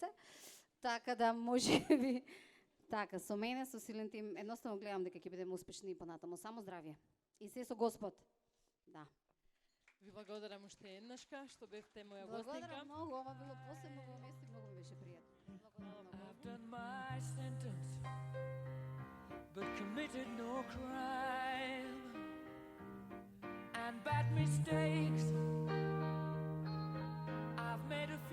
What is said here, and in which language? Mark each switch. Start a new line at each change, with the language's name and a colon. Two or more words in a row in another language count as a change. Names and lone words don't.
Macedonian: Така да може би така со мене со силен тим едноставно гледам дека ќе бидеме успешни понатаму. Само здравје. И се со Господ. Да. Ви благодарам уште еднашка што бевте моја гостинка. Благодарам многу, ова било посебно во место и многу ми беше пријатно.
English: I've done my sentence, but committed no crime, and bad mistakes I've made